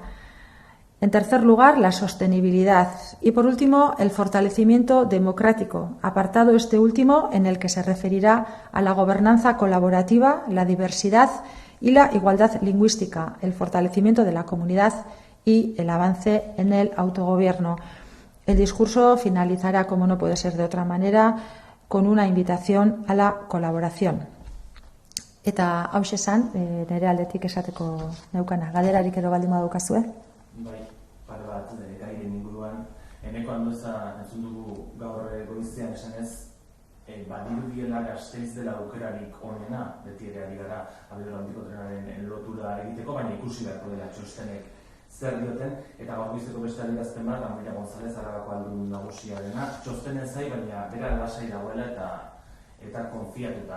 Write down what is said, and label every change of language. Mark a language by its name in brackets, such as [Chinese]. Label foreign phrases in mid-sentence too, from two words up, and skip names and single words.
[Spanish] En tercer lugar, la sostenibilidad. Y por último, el fortalecimiento democrático, apartado este último en el que se referirá a la gobernanza colaborativa, la diversidad y la igualdad lingüística, el fortalecimiento de la comunidad y el avance en el autogobierno. El discurso finalizará, como no puede ser de otra manera, con una invitación a la colaboración. [Basque] Eta hauxe esan, nire aldetik esateko neukana. Galerarik ero baldin badukazue? Bai, pare bat gairen inguruan. Eneko Andueza entzun dugu gaur goizean esanez, badirudiela Gasteiz dela aukerarik onena, beti ere ari gara abiadura handiko trenaren lotura egiteko, baina ikusi beharko dela txostenek zer dioten, eta gaur goizeko beste adierazpen bat, Amaia González, Arabako aldun nagusiarena, txostenen zai, baina bera lasai dagoela eta konfiatuta.